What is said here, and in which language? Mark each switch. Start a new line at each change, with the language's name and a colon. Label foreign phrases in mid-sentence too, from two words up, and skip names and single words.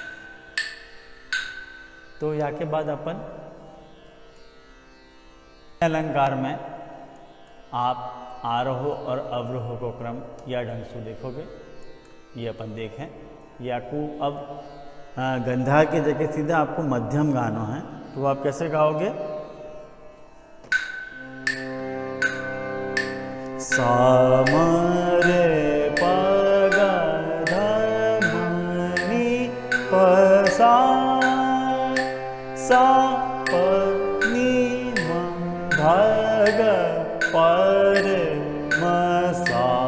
Hindi: तो या के बाद अपन अलंकार में आप आरोह और अवरोह को क्रम या ढंग से देखोगे। ये अपन देखें। ये आपको अब गंधार की जगह सीधा आपको मध्यम गाना है, तो आप कैसे गाओगे? सा म रे प ग ध म नी प सा सा प नी म ध ग प रे म सा